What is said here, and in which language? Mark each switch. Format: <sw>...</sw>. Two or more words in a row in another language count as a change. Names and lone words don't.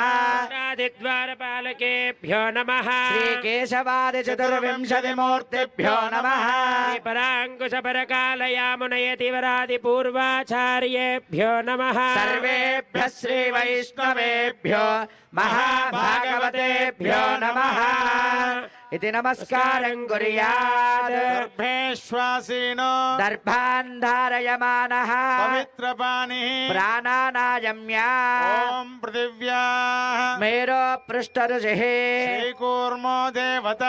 <sa>ద్వారపాలకేభ్యో నమః. శ్రీకేశవాది చతుర్వింశతి మూర్తిభ్యో నమః. పరాంకుశ పరకాలయామునయతివరాది పూర్వాచార్యేభ్యో నమః. సర్వేభ్యః శ్రీ వైష్ణవేభ్యో మహాభాగవతేభ్యో నమః. इति नमस्कारं कुर्यात्. गर्भेश्वासीनो दर्भान् धारयमानः पवित्रपाणिः प्राणानायम्या. ॐ पृथिव्याः मेरो पृष्ठऋषिः श्रीकूर्मो देवता</sa>